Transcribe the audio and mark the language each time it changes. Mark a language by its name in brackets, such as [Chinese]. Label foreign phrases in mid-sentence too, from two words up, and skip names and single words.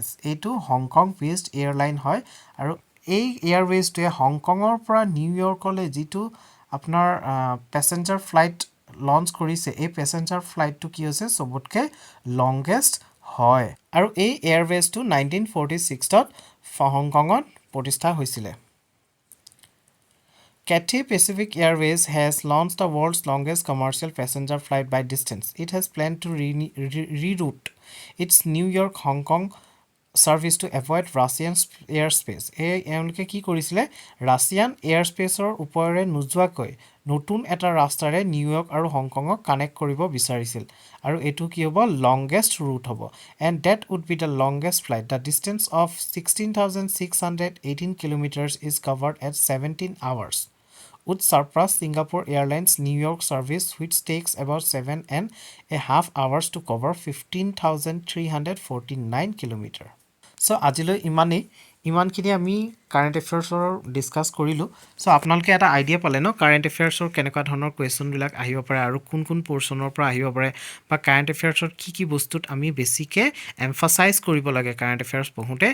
[Assamese] এইটো [English] Hong Kong based airline [Assamese] হয় আৰু এই এয়াৰৱেজটোৱে হংকঙৰ পৰা নিউয়ৰ্কলৈ যিটো আপোনাৰ [English] passenger flight [Assamese] লঞ্চ কৰিছে, এই [English] passenger flight [Assamese] কি হৈছে চবতকৈ লংগেষ্ট হয় আৰু এই এয়াৰৱেজটো 1946ত হংকঙত প্ৰতিষ্ঠা হৈছিলে। [English] Cathay Pacific Airways has launched the world's longest commercial passenger flight by distance. It has planned to reroute its New York-Hong Kong service to avoid Russian airspace. [Assamese] এওঁলোকে কি কৰিছিলে ৰাছিয়ান এয়াৰস্পেচৰ ওপৰেৰে নোযোৱাকৈ নতুন এটা ৰাস্তাৰে নিউয়ৰ্ক আৰু হংকঙক কানেক্ট কৰিব বিচাৰিছিল আৰু এইটো কি হ'ব [English] longest route [Assamese] হ'ব [English] and that would be the longest flight. the distance of 16,618 kilometers is covered at 17 hours. Would surpass Singapore Airlines New York service, which takes about 7.5 hours to cover 15,349 kilometers. So, [Assamese] আজিলৈ ইমানখিনি আমি [English] current affairs [Assamese] ডিছকাছ কৰিলোঁ। চ' আপোনালোকে এটা আইডিয়া পালে ন [English] current affairs [Assamese] কেনেকুৱা ধৰণৰ কুৱেশ্যনবিলাক আহিব পাৰে আৰু কোন কোন পৰ্চনৰ পৰা আহিব পাৰে বা [English] current affairs [Assamese] কি বস্তুত আমি বেছিকৈ এমফাচাইজ কৰিব লাগে [English] current affairs [Assamese] পঢ়োঁতে।